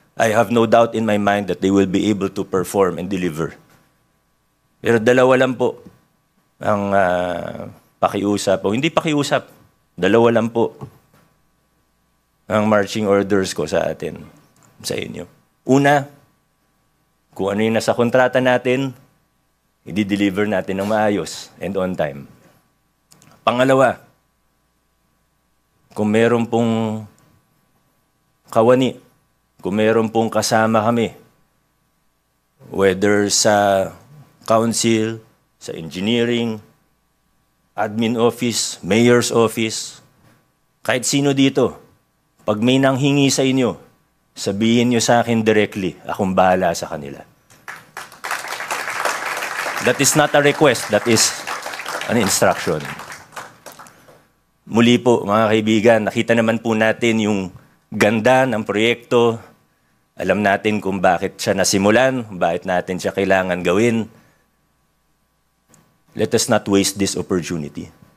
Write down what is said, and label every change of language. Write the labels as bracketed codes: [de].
[en] I have no doubt in my mind that they will be able to perform and deliver. [tl] Pero dalawa lang po ang pakiusap. O hindi pakiusap. Dalawa lang po ang marching orders ko sa atin, sa inyo. Una, kung ano yung nasa kontrata natin, i-deliver natin ng maayos [en] and on time. [tl] Pangalawa, kung meron pong kawani, kung meron pong kasama kami, whether sa council, sa engineering, admin office, mayor's office, kahit sino dito, pag may nanghingi sa inyo, sabihin nyo sa akin directly, akong bahala sa kanila. [en] That is not a request, that is an instruction. [tl] Muli po, mga kaibigan, nakita naman po natin yung ganda ng proyekto. Alam natin kung bakit siya nasimulan, bakit natin siya kailangan gawin. [en] Let us not waste this opportunity.